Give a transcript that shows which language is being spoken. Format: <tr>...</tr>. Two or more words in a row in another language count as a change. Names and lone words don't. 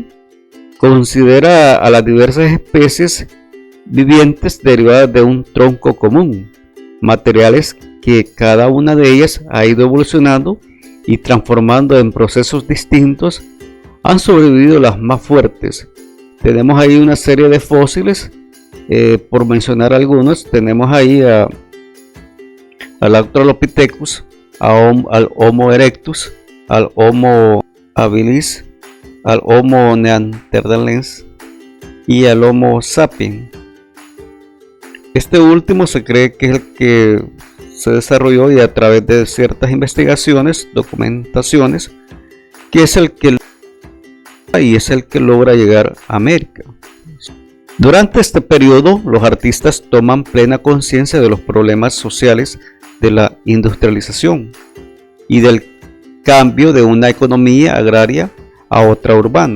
<es>Considera a las diversas especies vivientes derivadas de un tronco común, materiales que cada una de ellas ha ido evolucionando y transformando en procesos distintos. Han sobrevivido las más fuertes. Tenemos ahí una serie de fósiles, por mencionar algunos. Tenemos ahí al Australopithecus, al Homo erectus, al Homo habilis, al Homo neanderthalensis y al Homo sapiens. Este último se cree que es el que se desarrolló, y a través de ciertas investigaciones, documentaciones, que es el que logra llegar a América. Durante este periodo, los artistas toman plena conciencia de los problemas sociales de la industrialización y del cambio de una economía agraria a otra urbana.</es>